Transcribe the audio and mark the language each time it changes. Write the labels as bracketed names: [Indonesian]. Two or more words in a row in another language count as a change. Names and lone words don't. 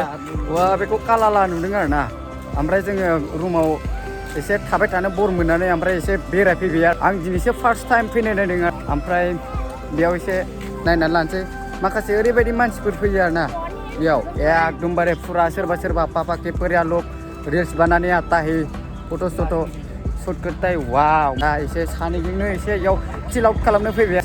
[Bodo] वा बेखौ कालाला नुदों आरो ना। ओमफ्राय जोङो रुमाव एसे थाबाय थानो बर मोननानै ओमफ्राय एसे बेरायफैबाय आरो। आं दिनैसो [English] first time [Bodo] फैनाय नायदों। ओमफ्राय बेयाव एसे नायनानै लानोसै। माखासे ओरैबायदि मानसिफोर फैयो आरो ना बेयाव, [Hindi] एकदमबारे फुरा सोरबा पापा के परिया लोग रिल्स बनाने आता है, फट' शट करता है। [Bodo] वाव दा एसे सानैजोंनो एसे इयाव [English] chill out [Bodo] खालामनो फैबाय।